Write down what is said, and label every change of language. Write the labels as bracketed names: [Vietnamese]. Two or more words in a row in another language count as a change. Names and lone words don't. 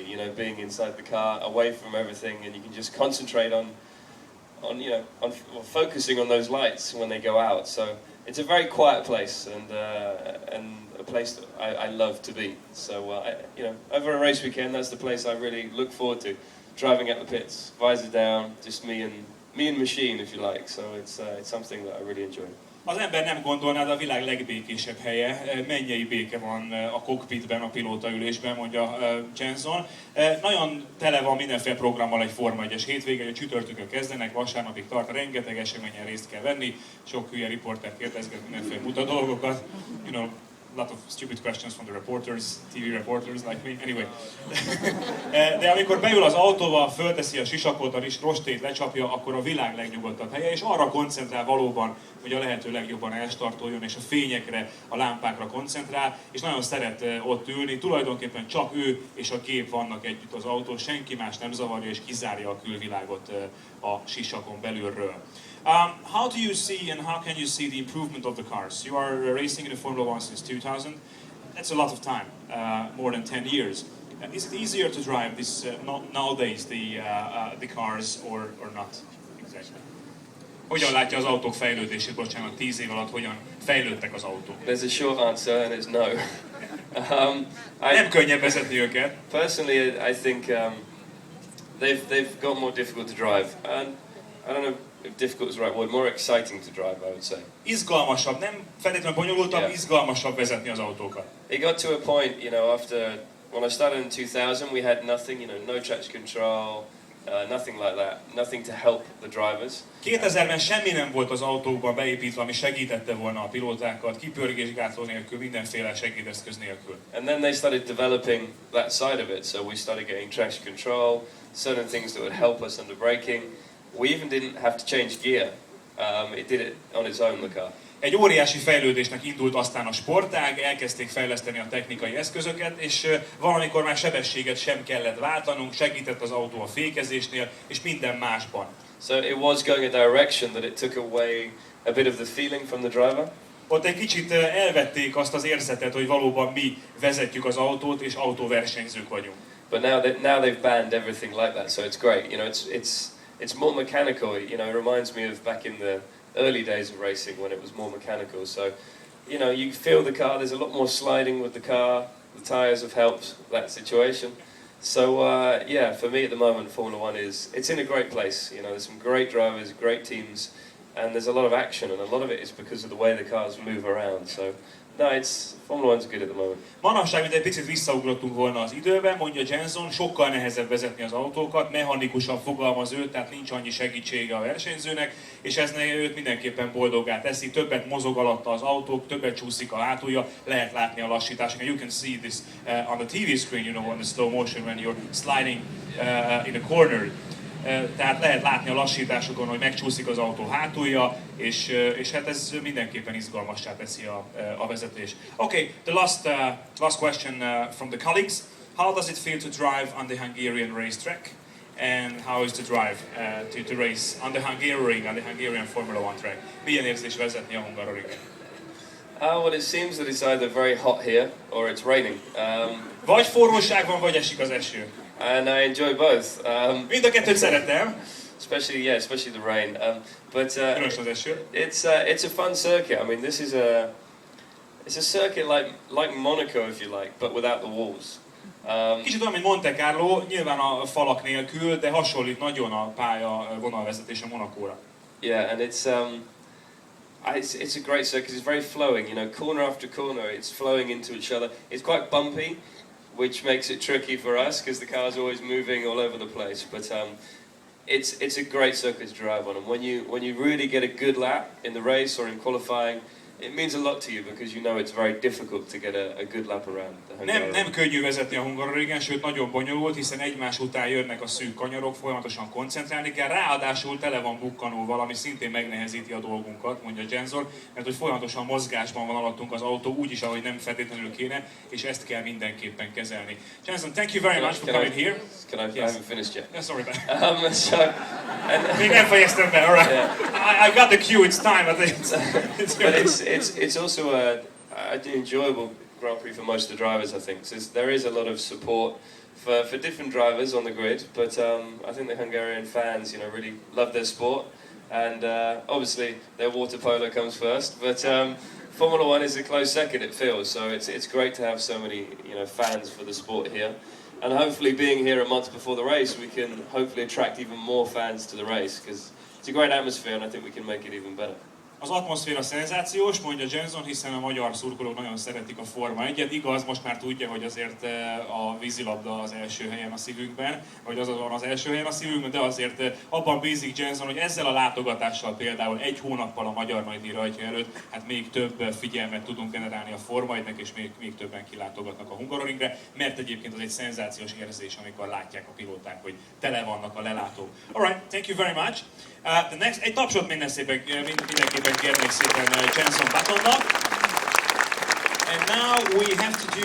[English] Being inside the car, away from everything, and you can just concentrate on focusing on those lights when they go out. So it's a very quiet place, and a place that I love to be. So over a race weekend, that's the place I really look forward to. Driving at the pits, visor down, just me and machine, if you like. So it's something that I really enjoy. [Hungarian] Az ember nem gondolná, de a világ legbékésebb helye. Mennyei béke van a cockpitben, a pilótaülésben, mondja Jenson. Nagyon tele van mindenféle programmal egy Forma 1-es hétvége, hogy csütörtökön kezdenek, vasárnapig tart, rengeteg eseményen részt kell venni, sok hülye riporter kérdezget mindenféle buta dolgokat. [English] A lot of stupid questions from the reporters, TV reporters like me. Anyway. [Hungarian] De amikor beül az autóval, fölteszi a sisakot, a rostét lecsapja, akkor a világ legnyugodtabb helye, és arra koncentrál valóban, hogy a lehető legjobban elstartoljon, és a fényekre, a lámpákra koncentrál, és nagyon szeret ott ülni. Tulajdonképpen csak ő és a gép vannak együtt az autó, senki más nem zavarja, és kizárja a külvilágot a sisakon belülről. [English] How do you see and how can you see the improvement of the cars? You are racing in the Formula One since 2000. That's a lot of time, more than 10 years. Is it easier to drive this nowadays, the cars, or not exactly? [Hungarian] Hogyan látja az autók fejlődését, bocsánat, 10 év alatt hogyan fejlődtek az autók? [English] There's a short answer and it's no. [Hungarian] Nem könnyebb vezetni őket. [English] Personally, I think they've got more difficult to drive, and I don't know if difficult is the right word, more exciting to drive, I would say. [Hungarian] Izgalmasabb, nem feltétlenül bonyolultabb, [English] Yeah. [Hungarian] izgalmasabb vezetni az autókat. [English] It got to a point, after when I started in 2000, we had nothing, no traction control, nothing like that, nothing to help the drivers. [Hungarian] 2000-ben semmi nem volt az autókban beépítve, ami segítette volna a pilótákat, kipörgésgátló nélkül, mindenféle segédeszköz nélkül. [English] And then they started developing that side of it, so we started getting traction control, certain things that would help us under braking. We even didn't have to change gear. It did it on its own, the car. [Hungarian] Egy óriási fejlődésnek indult aztán a sportág, elkezdték fejleszteni a technikai eszközöket, és valamikor már sebességet sem kellett váltanunk, segített az autó a fékezésnél, és minden másban. [English] So it was going a direction that it took away a bit of the feeling from the driver. [Hungarian] Ott egy kicsit elvették azt az érzetet, hogy valóban mi vezetjük az autót, és autóversenyzők vagyunk. [English] But now they've banned everything like that, so it's great. You know, it's more mechanical. You know, it reminds me of back in the early days of racing when it was more mechanical. So, you know, you feel the car. There's a lot more sliding with the car. The tyres have helped that situation. So yeah, for me at the moment, Formula One it's in a great place. You know, there's some great drivers, great teams, and there's a lot of action, and a lot of it is because of the way the cars move around. So no, Formula One's good at the moment. [Hungarian] Manapság, mint egy picit visszaugrottunk volna az időben, mondja Jenson, sokkal nehezebb vezetni az autókat, mechanikusabb fogalmaz ő, tehát nincs annyi segítsége a versenyzőnek, és ez őt mindenképpen boldoggá teszi, többet mozog alatta az autók, többet csúszik a hátulja, lehet látni a lassítást. [English] You can see this on the TV screen, you know, on the slow motion when you're sliding in a corner. [Hungarian] Tehát lehet látni a lassításokon, hogy megcsúszik az autó hátulja, és hát ez mindenképpen izgalmassá teszi a vezetés. [English] Okay, the last question from the colleagues. How does it feel to drive on the Hungarian racetrack? And how is to drive to race on the Hungarian Formula One track? [Hungarian] Milyen érzés vezetni a Hungaroringen? [English] Well, it seems that it's either very hot here or it's raining. [Hungarian] Vagy forróság van, vagy esik az eső. [English] And I enjoy both. [Hungarian] Mind a kettőt szeretem. [English] Especially the rain. But [Hungarian] Különösen az eső. [English] it's a fun circuit. I mean, it's a circuit like Monaco, if you like, but without the walls. [Hungarian] Kicsit olyan, mint Monte Carlo, nyilván a falak nélkül, de hasonlít nagyon a pálya vonalvezetése Monacóra. [English] Yeah, and it's a great circuit. It's very flowing. You know, corner after corner, it's flowing into each other. It's quite bumpy, which makes it tricky for us because the car's always moving all over the place. But it's a great circuit to drive on, and when you really get a good lap in the race or in qualifying, it means a lot to you because you know it's very difficult to get a good lap around the Hungarian. [Hungarian] Nem könnyű vezetni a Hungaroringen, sőt nagyon bonyolult, hiszen egymás után jönnek a szűk kanyarok, folyamatosan koncentrálni kell, ráadásul tele van bukkanóval, ami szintén megnehezíti a dolgunkat, mondja Jenson, mert hogy folyamatosan mozgásban van alattunk az autó, úgyis, ahogy nem feltétlenül kéne, és ezt kell mindenképpen kezelni. [English] Jenson, thank you very much for coming here. I haven't finished yet. Yeah, sorry, [Hungarian] Még nem fejeztem be, [English] alright. Yeah. I got the cue, it's time, I think. It's also an enjoyable Grand Prix for most of the drivers, I think. So there is a lot of support for different drivers on the grid, but I think the Hungarian fans, you know, really love their sport, and obviously their water polo comes first, but Formula One is a close second, it feels. So it's great to have so many, you know, fans for the sport here, and hopefully being here a month before the race, we can hopefully attract even more fans to the race because it's a great atmosphere, and I think we can make it even better. [Hungarian] Az atmoszféra szenzációs, mondja Jenson, hiszen a magyar szurkolók nagyon szeretik a Forma 1-et. Igaz, most már tudja, hogy azért a vízilabda az első helyen a szívünkben, vagy az van az első helyen a szívünkben, de azért abban bízik Jenson, hogy ezzel a látogatással például egy hónappal a magyar nagydíj rajtja előtt, hát még több figyelmet tudunk generálni a Forma 1-nek, és még többen kilátogatnak a Hungaroringre, mert egyébként az egy szenzációs érzés, amikor látják a pilóták, hogy tele vannak a lelátók. [English] Alright, thank you very much. The next, [Hungarian] egy tapsot mindenképpen kérnék szépen Jenson Buttonnak. [English] And now we have to do